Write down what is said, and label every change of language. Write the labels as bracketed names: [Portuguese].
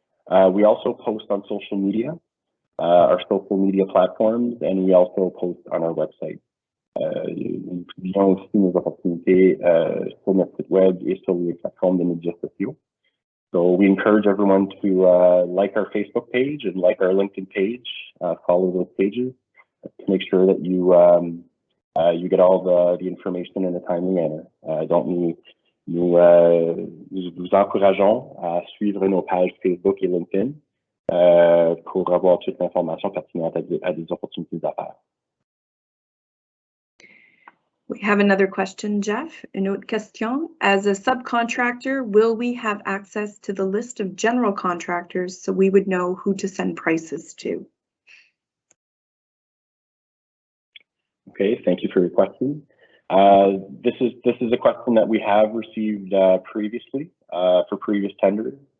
[English] We also post on social media, our social media platforms, and we also post on our website. [French] Nous publions aussi nos opportunités sur notre site web et sur les plateformes de médias sociaux. [English] So we encourage everyone to like our Facebook page and like our LinkedIn page, follow those pages to make sure that you get all the information in a timely manner. [French] Nous vous encourageons à suivre nos pages Facebook et LinkedIn pour avoir toute l'information pertinente à des opportunités d'affaires. [English] We have another question, Jeff. [French] Une autre question. [English] As a subcontractor, will we have access to the list of general contractors so we would know who to send prices to? Okay, thank you for your question. This is a question that we have received previously for previous tenders.